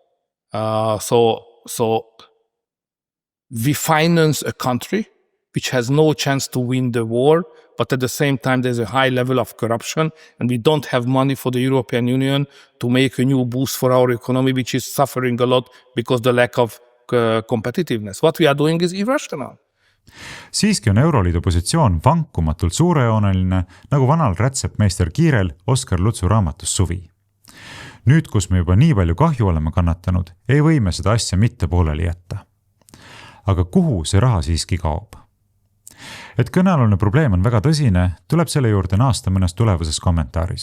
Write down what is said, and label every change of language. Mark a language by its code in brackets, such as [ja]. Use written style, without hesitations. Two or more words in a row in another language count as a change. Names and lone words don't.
[en] So we finance a country which has no chance to win the war, but at the same time there's a high level of corruption and we don't have money for the European Union to make a new boost for our economy, which is suffering a lot because the lack of competitiveness. What we are doing is irrational. [et] Siiski on Euroliidu positsioon vankumatult suurejooneline, nagu vanal rätsepmeister Kiirel Oskar Lutsu raamatus Suvi. Nüüd, kus me juba nii palju kahju oleme kannatanud, ei või me seda asja mitte pooleli jätta. Aga kuhu see raha siiski kaob? Et kõnealune probleem on väga tõsine, tuleb selle juurde naasta mõnes tulevases kommentaaris.